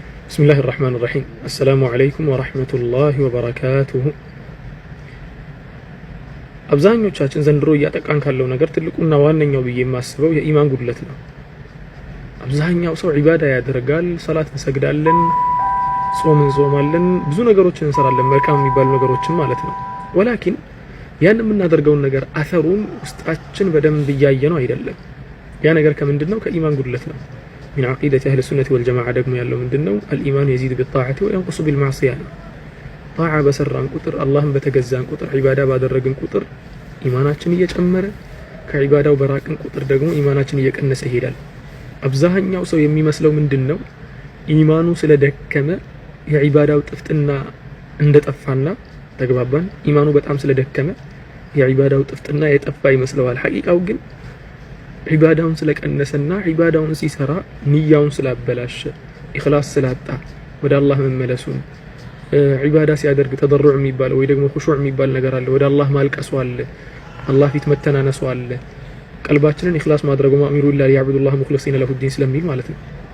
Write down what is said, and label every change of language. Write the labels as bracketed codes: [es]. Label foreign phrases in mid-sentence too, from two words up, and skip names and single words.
[ar] بسم الله الرحمن الرحيم السلام عليكم ورحمة الله وبركاته [am] አብዛኞቻችን ዘንድሮ እያጠቃን ካለው ነገር ትልቁና ዋነኛው ብዬ የማስበው የኢማን ጉድለት ነው። አብዛኛው ሰው ዒባዳ ያደርጋል፣ ሰላት እንሰግዳለን፣ ጾም እንጾማለን፣ ብዙ ነገሮችን እንሰራለን፣ መልካም የሚባሉ ነገሮችን ማለት ነው። ወላኪን ያን የምናደርገውን ነገር አثሩን ውስጣችን በደንብ እያየ ነው አይደለም። ያ ነገር ከምንድነው? ከኢማን ጉድለት ነው። [ar] من عقيدة أهل السنة والجماعة [am] ደግሞ ያለው ምንድነው? [ar] الإيمان يزيد بالطاعة وينقص بالمعصية [am] ነው። ጣዓ በሰራን ቁጥር አላህን በተገዛን ቁጥር ዒባዳ ባደረግን ቁጥር ኢማናችን እየጨመረ ከዒባዳው በራቅን ቁጥር ደግሞ ኢማናችን እየቀነሰ ይሄዳል። አብዛኛው ሰው የሚመስለው ምንድነው? ኢማኑ ስለደከመ የዒባዳው ጥፍጥና እንደጠፋና ተግባባን። ኢማኑ በጣም ስለደከመ የዒባዳው ጥፍጥና የጠፋ ይመስለዋል። ሐቂቃው ግን ዒባዳውን ስለቀነሰና ዒባዳውን ሲሰራ ንያውን ስላበላሸ ኢኽላስ ስላጣ ወደ አላህ መመለሱን ዒባዳ ሲያደርግ ተደሩዕ የሚባለው ወይ ደግሞ ኹሹዕ የሚባል ነገር አለ። ወደ አላህ ማልቀሱ አለ፣ አላህ ፊት መተናነሱ አለ። ቀልባችንን ኢኽላስ ማድረጉ [ar] وما أمروا إلا ليعبدوا الله مخلصين له الدين [am] ስለሚል ማለት ነው።